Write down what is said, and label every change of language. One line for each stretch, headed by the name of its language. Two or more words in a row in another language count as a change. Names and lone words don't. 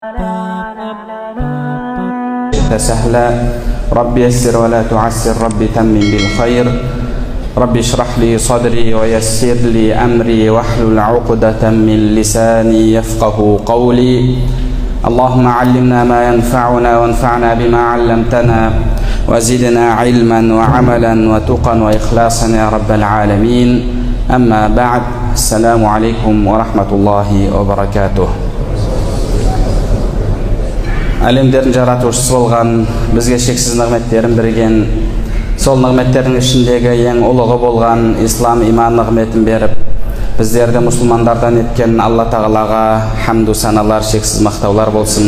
Arabic: سهلا رب يسر ولا تعسر رب تمم بالخير رب اشرح لي صدري ويسر لي أمري واحلل عقدة من لساني يفقه قولي اللهم علمنا ما ينفعنا وانفعنا بما علمتنا وزدنا علما وعملا وتقا وإخلاصا يا رب العالمين أما بعد السلام عليكم ورحمة الله وبركاته.
Kazakh: Әлемдердің жаратушысы болған, бізге шексіз нығметтерін берген, сол нығметтердің ішіндегі ең ұлығы болған ислам иман нығметін беріп, біздерді мұсылмандардан еткен Алла Тағалаға хамду саналар, шексіз мақтаулар болсын.